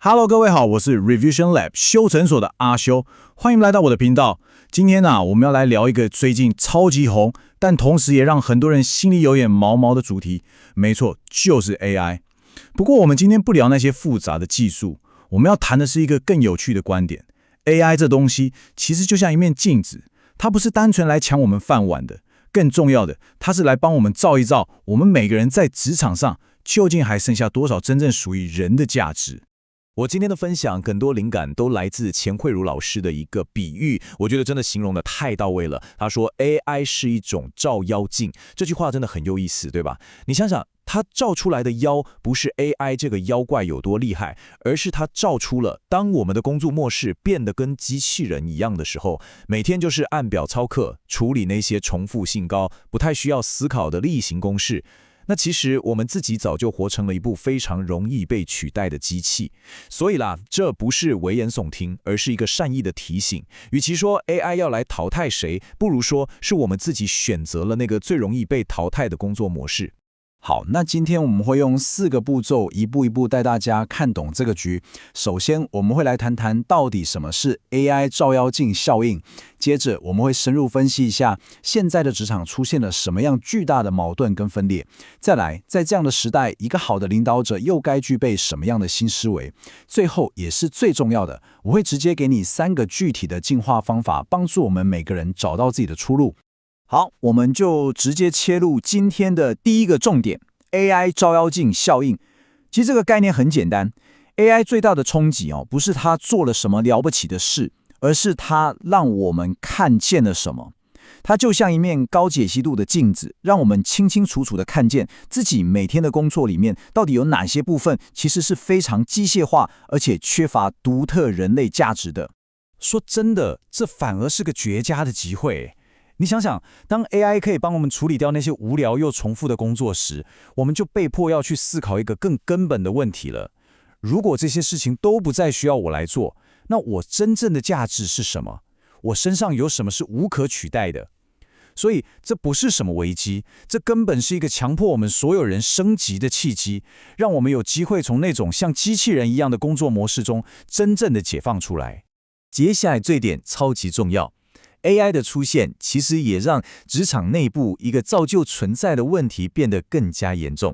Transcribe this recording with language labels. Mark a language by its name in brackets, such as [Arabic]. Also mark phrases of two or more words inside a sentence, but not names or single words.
[Chinese] Hello， 各位好，我是 Revision Lab 修成所的阿修，歡迎來到我的頻道。今天我們要來聊一個最近超級紅，但同時也讓很多人心裡有點毛毛的主題。沒錯，就是 AI。不過我們今天不聊那些複雜的技術，我們要談的是一個更有趣的觀點。AI 這東西其實就像一面鏡子，它不是單純來搶我們飯碗的，更重要的，它是來幫我們照一照，我們每個人在職場上究竟還剩下多少真正屬於人的價值。我今天的分享更多靈感都來自錢慧茹老師的一個比喻，我覺得真的形容得太到位了。他說 AI 是一種照妖鏡，這句話真的很有意思，對吧？你想想，它照出來的妖不是 AI 這個妖怪有多厲害，而是它照出了當我們的工作模式變得跟機器人一樣的時候，每天就是按表操課，處理那些重複性高、不太需要思考的例行公事。那其實我們自己早就活成了一部非常容易被取代的機器，所以啦，這不是危言聳聽，而是一個善意的提醒。與其說 AI 要來淘汰誰，不如說是我們自己選擇了那個最容易被淘汰的工作模式。好，那今天我們會用4個步驟，一步一步帶大家看懂這個局。首先，我們會來談談到底什麼是 AI 照妖鏡效應。接着，我們會深入分析一下現在的職場出現了什麼樣巨大的矛盾跟分裂。再來，在這樣的時代，一個好的領導者又該具備什麼樣的新思維？最後，也是最重要的，我會直接給你3個具體的進化方法，幫助我們每個人找到自己的出路。好，我們就直接切入今天的第一個重點 ，AI 照妖鏡效應。其實這個概念很簡單 ，AI 最大的衝擊不是它做了什麼了不起的事，而是它讓我們看見了什麼。它就像一面高解析度的鏡子，讓我們清清楚楚地看見自己每天的工作裡面到底有哪些部分其實是非常機械化，而且缺乏獨特人類價值的。說真的，這反而是個絕佳的機會。你想想，當 AI 可以幫我們處理掉那些無聊又重複的工作時，我們就被迫要去思考一個更根本的問題了。如果這些事情都不再需要我來做，那我真正的價值是什麼？我身上有什麼是無可取代的？所以這不是什麼危機，這根本是一個強迫我們所有人升級的契機，讓我們有機會從那種像機器人一樣的工作模式中真正的解放出來。接下來這點超級重要。AI 的出現其實也讓職場內部一個早就存在的問題變得更加嚴重。